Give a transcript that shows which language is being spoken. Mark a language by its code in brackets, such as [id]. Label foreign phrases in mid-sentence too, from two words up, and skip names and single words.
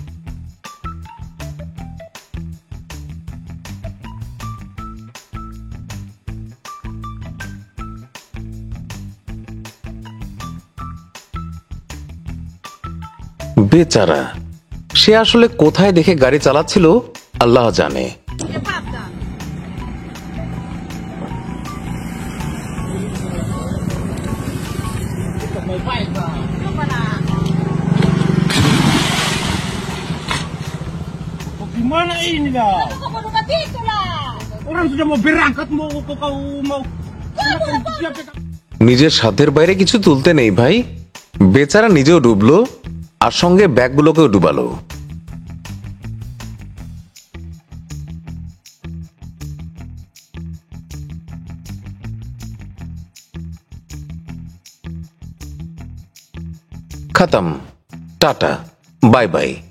[bn] বেচারা, সে আসলে কোথায় দেখে গাড়ি চালাচ্ছিল আল্লাহ জানে। [id] Gimana ini dah? Orang sudah mau berangkat mau kau mau. [bn] নিজের সাধ্যের বাইরে কিছু তুলতে নেই ভাই। বেচারা নিজেও ডুবলো আর সঙ্গে ব্যাগগুলোকেও ডুবালো। খতম, টাটা, [en] bye bye.